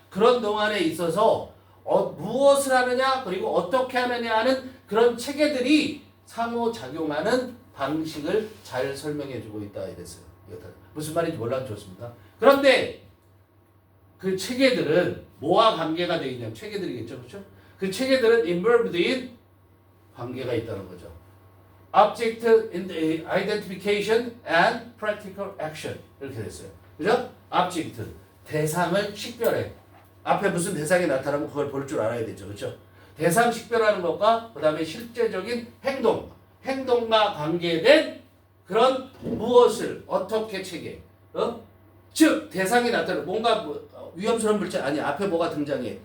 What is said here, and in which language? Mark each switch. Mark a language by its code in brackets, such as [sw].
[ko] 그런 동안에 있어서 무엇을 하느냐 그리고 어떻게 하느냐 하는 그런 체계들이 상호작용하는 방식을 잘 설명해주고 있다 이랬어요. 무슨 말인지 몰라도 좋습니다. 그런데 그 체계들은 뭐와 관계가 되어 있냐면 체계들이겠죠. 그렇죠? 그 체계들은 involved in 관계가 있다는 거죠. [en] Object identification and practical action [ko] 이렇게 됐어요. 그죠? Object 대상을 식별해. 앞에 무슨 대상이 나타나면 그걸 볼 줄 알아야 되죠. 그렇죠? 대상 식별하는 것과 그 다음에 실제적인 행동과 관계된 그런 무엇을 어떻게 체계. 즉 대상이 나타나 뭔가 위험스러운 물질 아니 앞에 뭐가 등장해.